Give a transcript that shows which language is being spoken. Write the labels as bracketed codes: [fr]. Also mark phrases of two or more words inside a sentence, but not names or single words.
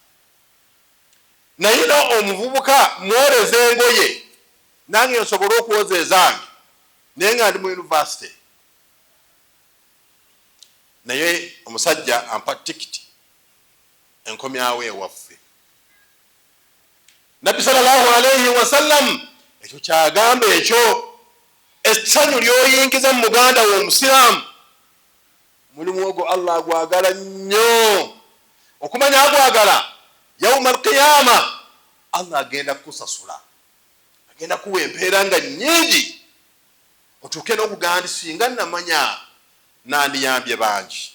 [lg] Nayina omuvubuka mwoleza engoye nange nsobole okuwoza ezange naye nga ndi mu university. Naye omusajja ampa tikiti enkomyawo ewaffe. Nabbi [ar] sallallahu alayhi wa sallam [lg] ekyo kyagamba ekyo essanyu lyoyingiza mu muganda we omusiraamu mulimu ogwo Allah agwagala nnyo. Okumanya agwagala [ar] yawma alqiyama [lg] Allah agenda kusasula, agenda kuwa empeera nga nnyingi otuuke n'okugamba singa namanya nandiyambye bangi.